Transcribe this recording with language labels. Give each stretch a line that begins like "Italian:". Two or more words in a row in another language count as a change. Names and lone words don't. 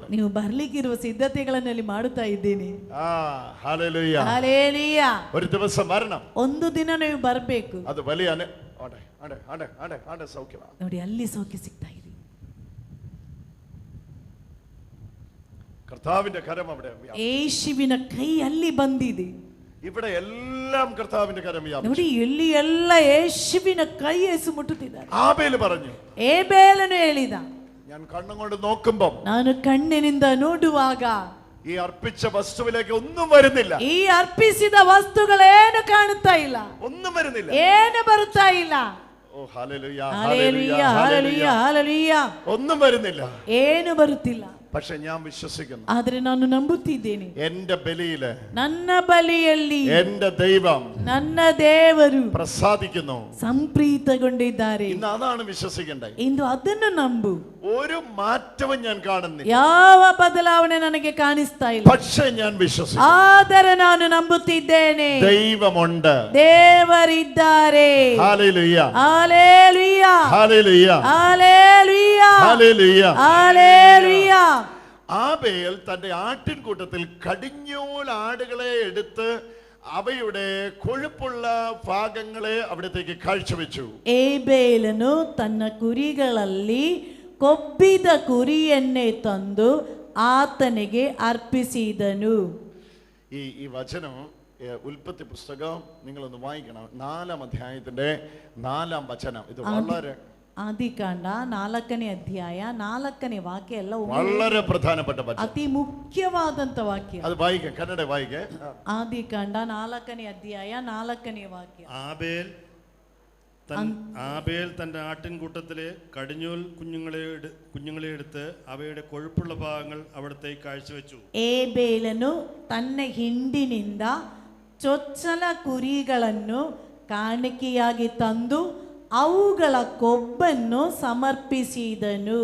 Kannada: ನೀವು ಬರ್ಲಿಕ್ಕಿರುವ ಸಿದ್ಧತೆಗಳನ್ನು ಅಲ್ಲಿ ಮಾಡುತ್ತಾ ಇದ್ದೀನಿ.
Malayalam: ഹല്ലേലൂയ. ഹല്ലേലൂയ. ഒരു ദിവസം വരണം.
Kannada: ಒಂದು ದಿನ ನೀವು ಬರಬೇಕು.
Malayalam: അത് വലിയ സൗഖ്യമാണ്.
Kannada: ನೋಡಿ, ಅಲ್ಲಿ ಸೌಖ್ಯ ಸಿಗ್ತಾ ಇದೆ.
Malayalam: കർത്താവിന്റെ കരം അവിടെ.
Kannada: ಯೇಸುವಿನ ಕೈ ಅಲ್ಲಿ ಬಂದಿದೆ.
Malayalam: ഇവിടെ എല്ലാം കർത്താവിന്റെ കരം വ്യാപിച്ചു.
Kannada: ನೋಡಿ, ಇಲ್ಲಿ ಎಲ್ಲ ಯೇಸುವಿನ ಕೈ ಯೇಸು ಮುಟ್ಟುತ್ತಿದ್ದಾರೆ.
Malayalam: ആബേൽ പറഞ്ഞു,
Kannada: ಏಬೇಲನು ಹೇಳಿದ,
Malayalam: ഞാൻ കണ്ണും കൊണ്ട് നോക്കുമ്പോൾ,
Kannada: ನಾನು ಕಣ್ಣಿನಿಂದ ನೋಡುವಾಗ
Malayalam: ഈ അർപ്പിച്ച വസ്തുവിലേക്ക് ഒന്നും വരുന്നില്ല.
Kannada: ಈ ಅರ್ಪಿಸಿದ ವಸ್ತುಗಳೇನು ಕಾಣುತ್ತಾ ಇಲ್ಲ.
Malayalam: ഒന്നും വരുന്നില്ല.
Kannada: ಏನು ಬರುತ್ತಾ ಇಲ್ಲ.
Malayalam: ഓ ഹല്ലേലൂയ. ഹല്ലേലൂയ. ഹല്ലേലൂയ. ഹല്ലേലൂയ. ഒന്നും വരുന്നില്ല.
Kannada: ಏನು ಬರುತ್ತಿಲ್ಲ.
Malayalam: പക്ഷെ ഞാൻ വിശ്വസിക്കുന്നു,
Kannada: ಆದ್ರೆ ನಾನು ನಂಬುತ್ತಿದ್ದೇನೆ,
Malayalam: എന്റെ ബലിയില്
Kannada: ನನ್ನ ಬಲಿಯಲ್ಲಿ
Malayalam: എന്റെ ദൈവം
Kannada: ನನ್ನ ದೇವರು
Malayalam: പ്രസാദിക്കുന്നു.
Kannada: ಸಂಪ್ರೀತಗೊಂಡಿದ್ದಾರೆ.
Malayalam: ഇന്ന് അതാണ് വിശ്വസിക്കേണ്ടത്.
Kannada: ಇಂದು ಅದನ್ನು ನಂಬು.
Malayalam: ഒരു മാറ്റവും ഞാൻ കാണുന്നില്ല,
Kannada: ಯಾವ ಬದಲಾವಣೆ ನನಗೆ ಕಾಣಿಸ್ತಾ ಇಲ್ಲ,
Malayalam: പക്ഷെ ഞാൻ വിശ്വസിക്കുന്നു.
Kannada: ಆದರೆ ನಾನು ನಂಬುತ್ತಿದ್ದೇನೆ,
Malayalam: ദൈവമുണ്ട്,
Kannada: ದೇವರಿದ್ದಾರೆ.
Malayalam: ഹല്ലേലൂയ, ഹല്ലേലൂയ, ഹല്ലേലൂയ, ഹല്ലേലൂയ, ഹല്ലേലൂയ, ഹല്ലേലൂയ. ആബേൽ തന്റെ ആട്ടിൻകൂട്ടത്തിൽ കടിഞ്ഞൂൽ ആടുകളെ എടുത്ത് അവയുടെ കൊഴുപ്പുള്ള ഭാഗങ്ങളെ അവിടത്തേക്ക് കാഴ്ചവെച്ചു.
Kannada: ഏബേലನು ತನ್ನ ಕುರಿಗಳಲ್ಲಿ ಕೊಬ್ಬಿದ ಕುರಿಯನ್ನೇ ತಂದು ಆತನಿಗೆ ಅರ್ಪಿಸಿದನು.
Malayalam: ഈ വചനം ഉൽപ്പത്തി പുസ്തകം നിങ്ങളൊന്ന് വായിക്കണം, 4-ാം അധ്യായത്തിന്റെ 4-ാം വചനം. ഇത് വളരെ
Kannada: ಆದಿಕಾಂಡ 4ನೇ ಅಧ್ಯಾಯ 4ನೇ ವಾಕ್ಯ ಎಲ್ಲ
Malayalam: വളരെ പ്രധാനപ്പെട്ട വചനം,
Kannada: ಅತಿ ಮುಖ್ಯವಾದಂತ ವಾಕ್ಯ.
Malayalam: അത് വായിക്കാം, കന്നഡ വായിക്കേ.
Kannada: ಆದಿಕಾಂಡ 4ನೇ ಅಧ್ಯಾಯ 4ನೇ ವಾಕ್ಯ.
Malayalam: ആബേൽ തന്റെ ആട്ടിൻകൂട്ടത്തിലെ കടിഞ്ഞൂൽ കുഞ്ഞുങ്ങളെ എടുത്ത് അവയുടെ കൊഴുപ്പുള്ള ഭാഗങ്ങൾ അവിടത്തേക്ക് കാഴ്ചവെച്ചു.
Kannada: ಏಬೇಲನು ತನ್ನ ಹಿಂಡಿನಿಂದ ಚೊಚ್ಚಲ ಕುರಿಗಳನ್ನು ಕಾಣಿಕೆಯಾಗಿ ತಂದು ಅವುಗಳ ಕೊಬ್ಬನ್ನು ಸಮರ್ಪಿಸಿದನು.